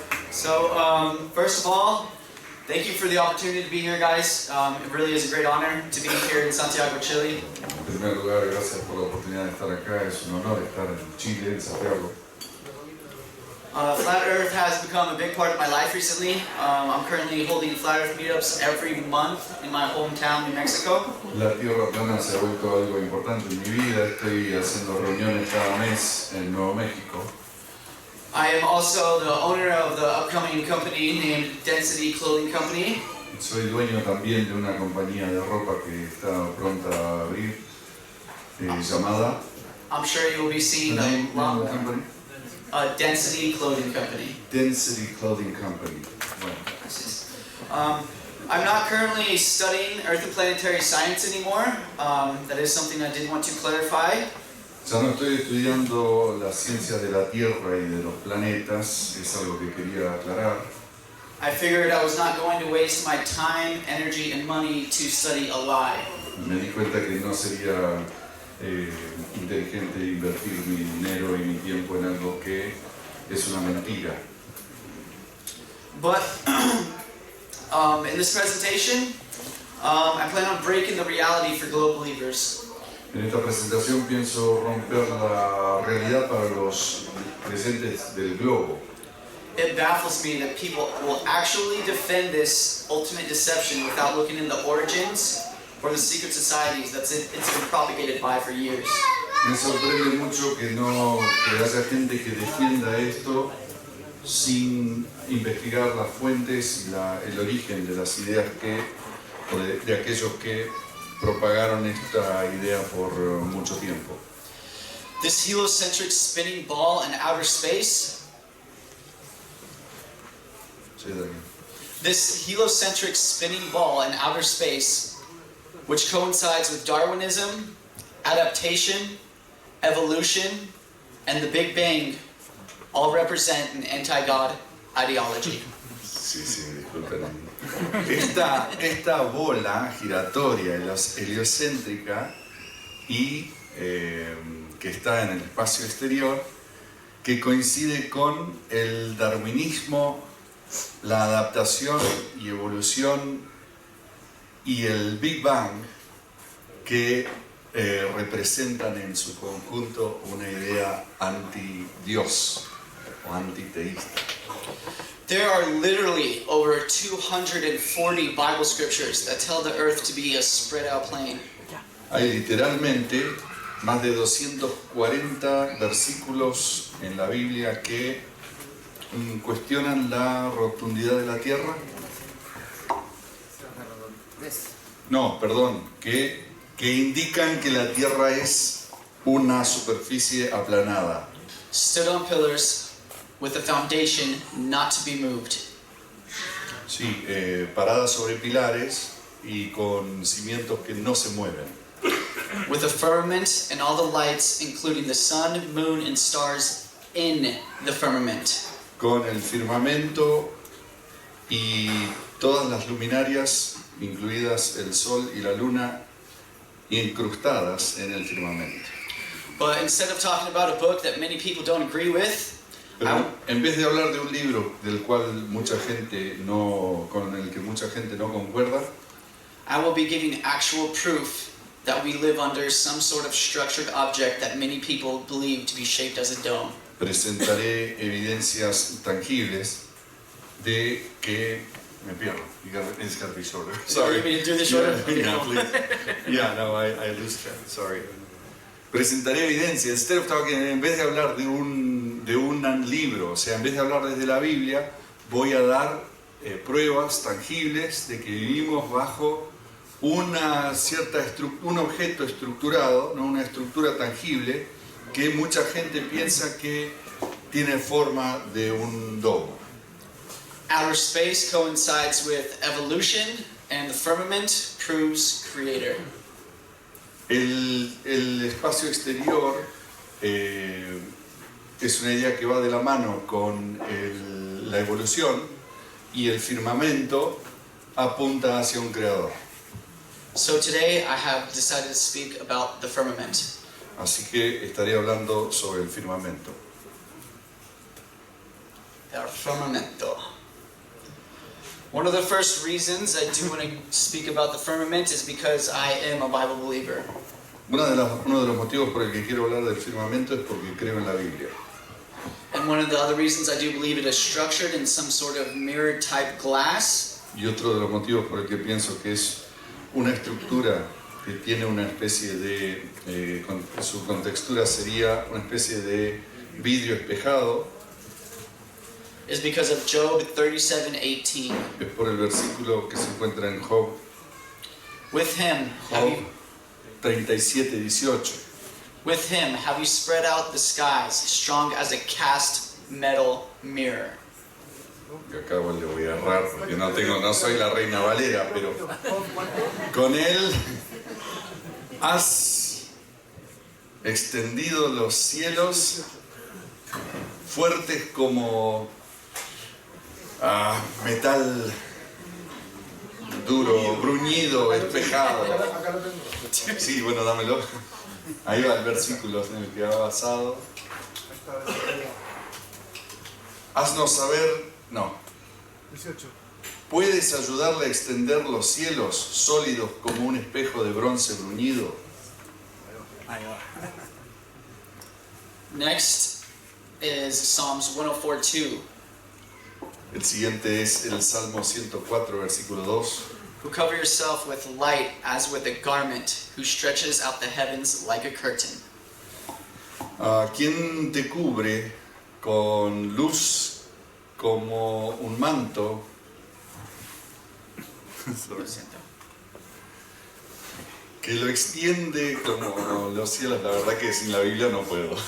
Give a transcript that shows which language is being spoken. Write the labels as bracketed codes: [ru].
[en] So, first of all, thank you for the opportunity to be here, guys. It really is a great honor to be here in Santiago, Chile. [es] En primer lugar, gracias por la oportunidad de estar acá. Es un honor estar en Chile, en Santiago. [en] Flat Earth has become a big part of my life recently. I'm currently holding Flat Earth meetups every month in my hometown, New Mexico. [es] La Tierra plana se ha vuelto algo importante en mi vida. Estoy haciendo reuniones cada mes en Nuevo México. [en] I am also the owner of the upcoming company named Density Clothing Company. [es] Soy dueño también de una compañía de ropa que está pronta a abrir, llamada. [en] I'm sure you will be seeing the company. Density Clothing Company. Density Clothing Company. [es] Bueno. [en] I'm not currently studying Earth and planetary science anymore. That is something I did want to clarify. [es] Ya no estoy estudiando la ciencia de la Tierra y de los planetas, es algo que quería aclarar. [en] I figured I was not going to waste my time, energy, and money to study a lie. [es] Me di cuenta que no sería inteligente invertir mi dinero y mi tiempo en algo que es una mentira. [en] But in this presentation, I plan on breaking the reality for global believers. [es] En esta presentación pienso romper la realidad para los presentes del globo. [en] It baffles me that people will actually defend this ultimate deception without looking in the origins or the secret societies it's been propagated by for years. [es] Me sorprende mucho que haya gente que defienda esto sin investigar las fuentes y el origen de las ideas de aquellos que propagaron esta idea por mucho tiempo. [en] This heliocentric spinning ball in outer space. This heliocentric spinning ball in outer space, which coincides with Darwinism, adaptation, evolution, and the Big Bang, all represent an anti-God ideology. [es] Sí, disculpen. Esta bola giratoria, heliocéntrica y que está en el espacio exterior, que coincide con el darwinismo, la adaptación y evolución y el Big Bang, que representan en su conjunto una idea anti-Dios o antiteísta. [en] There are literally over 240 Bible scriptures that tell the earth to be a spread out plain. [es] Hay literalmente más de 240 versículos en la Biblia que cuestionan la rotundidad de la Tierra. No, perdón, que indican que la Tierra es una superficie aplanada. [en] Stood on pillars with a foundation not to be moved. [es] Sí, parada sobre pilares y con cimientos que no se mueven. [en] With a firmament and all the lights, including the sun, moon, and stars in the firmament. [es] Con el firmamento y todas las luminarias, incluidas el sol y la luna, incrustadas en el firmamento. [en] But instead of talking about a book that many people don't agree with, [es] Pero en vez de hablar de un libro con el que mucha gente no concuerda, [en] I will be giving actual proof that we live under some sort of structured object that many people believe to be shaped as a dome. [es] presentaré evidencias tangibles de que me pierdo. [en] It's got to be shorter. Sorry. You want me to do this shorter? Yeah, please. Yeah, no, I lose track. Sorry. [es] Presentaré evidencia. [en] Instead of talking, [es] en vez de hablar de un libro, o sea, en vez de hablar desde la Biblia, voy a dar pruebas tangibles de que vivimos bajo un objeto estructurado, ¿no? Una estructura tangible que mucha gente piensa que tiene forma de un domo. [en] Outer space coincides with evolution, and the firmament proves creator. [es] El espacio exterior es una idea que va de la mano con la evolución, y el firmamento apunta hacia un creador. [en] So today I have decided to speak about the firmament. [es] Así que estaré hablando sobre el firmamento. El firmamento. [en] One of the first reasons I do want to speak about the firmament is because I am a Bible believer. [es] Uno de los motivos por el que quiero hablar del firmamento es porque creo en la Biblia. [en] And one of the other reasons I do believe it is structured in some sort of mirror type glass. [es] Y otro de los motivos por el que pienso que es una estructura que tiene una especie de, su contextura sería una especie de vidrio espejado, [en] is because of Job 37:18. [es] es por el versículo que se encuentra en Job [en] With him Job 37:18. With him have you spread out the skies, strong as a cast metal mirror. [es] Que acá le voy a errar porque no soy la Reina Valera, pero con él has extendido los cielos fuertes como metal duro, bruñido, espejado. Sí, bueno, dámelo. Ahí va el versículo en el que va basado. Haznos saber, no. 18. ¿Puedes ayudarle a extender los cielos sólidos como un espejo de bronce bruñido? [en] Next is Psalms 104:2. [es] El siguiente es el Salmo 104, versículo 2. [en] Who cover yourself with light as with a garment, who stretches out the heavens like a curtain. [es] ¿Quién te cubre con luz como un manto? Lo siento. Que lo extiende como los cielos. La verdad que sin la Biblia no puedo.